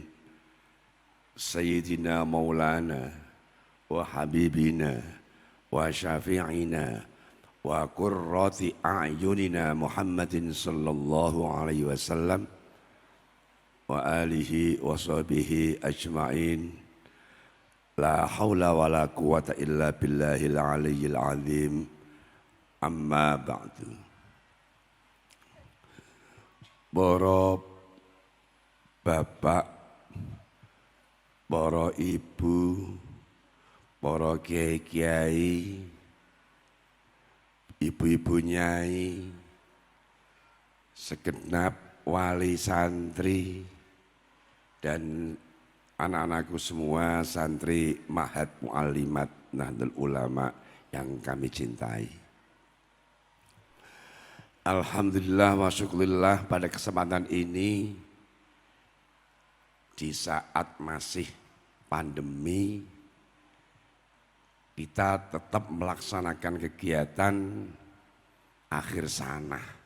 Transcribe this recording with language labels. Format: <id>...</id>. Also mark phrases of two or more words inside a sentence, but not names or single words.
<ar>سيدنا مولانا وحبيبنا وشفيعنا وقرة أعيننا محمد صلى الله عليه وسلم وعلى آله وصحبه أجمعين. لا حول ولا قوة إلا بالله العلي العظيم. أما بعد.</ar> <id>Para bapak, para ibu, para kiai-kiai, ibu-ibu nyai, segenap wali santri, dan anak-anakku semua santri Ma'had Mu'alimat Nahdlatul Ulama yang kami cintai.</id> <ar>الحمد لله والشكر لله,</ar> <id>pada kesempatan ini di saat masih pandemi kita tetap melaksanakan kegiatan akhir sana.</id>